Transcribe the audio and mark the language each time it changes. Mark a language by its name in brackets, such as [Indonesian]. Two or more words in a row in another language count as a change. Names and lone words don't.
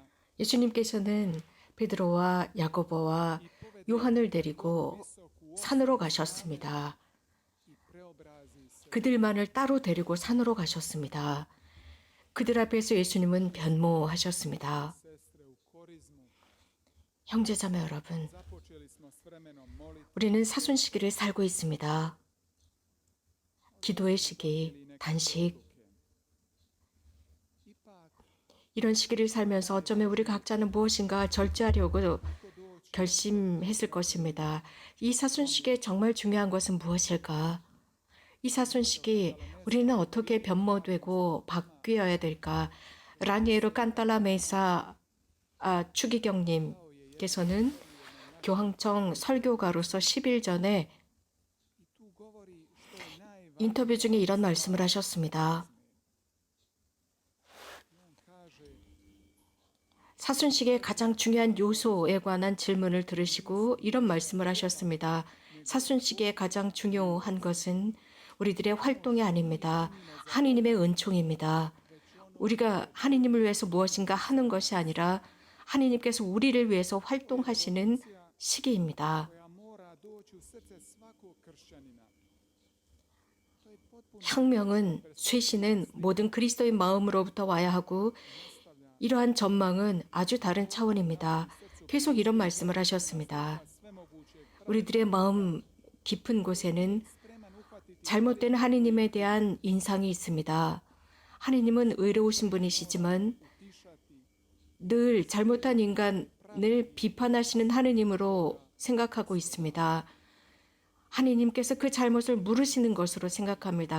[Korean] 예수님께서는 베드로와 야고보와 요한을 데리고 산으로 가셨습니다. [Croatian] i preobrazi se [Korean] 그들만을 따로 데리고 산으로 가셨습니다. 그들 앞에서 예수님은 변모하셨습니다. [Croatian] sestre u korizmu. [Korean] 형제자매 여러분, [Croatian] Započeli smo s vremenom molitve [Korean] 우리는 사순 시기를 살고 있습니다. 기도의 시기, 단식, [Croatian] ipak [Korean] 이런 시기를 살면서 어쩌면 우리 각자는 무엇인가 절제하려고 결심했을 것입니다. 이 사순식에 정말 중요한 것은 무엇일까? 이 사순식이 우리는 어떻게 변모되고 바뀌어야 될까? 라니에로 깐탈라 메사 추기경님께서는 교황청 설교가로서 10일 전에 [Croatian] i tu govori što je najvažnije. [Korean] 인터뷰 중에 이런 말씀을 하셨습니다. [Croatian] On kaže [Korean] 사순식의 가장 중요한 요소에 관한 질문을 들으시고 이런 말씀을 하셨습니다. 사순식의 가장 중요한 것은 우리들의 활동이 아닙니다. 하느님의 은총입니다. 우리가 하느님을 위해서 무엇인가 하는 것이 아니라 하느님께서 우리를 위해서 활동하시는 시기입니다. [Croatian] koja mora doći u srce svakog kršćanina. To je potpuno [Korean] 혁명은, 쇄신은 모든 그리스도의 마음으로부터 와야 하고 이러한 전망은 아주 다른 차원입니다. 계속 이런 말씀을 하셨습니다. [Croatian] svemogućeg [Korean] 우리들의 마음 깊은 곳에는 [Croatian] spreman uhvatiti [Korean] 잘못된 하느님에 대한 인상이 있습니다. 하느님은 의로우신 분이시지만 [Croatian] tišati [Korean] 늘 잘못한 인간을 비판하시는 하느님으로 생각하고 있습니다. 하느님께서 그 잘못을 물으시는 것으로 생각합니다.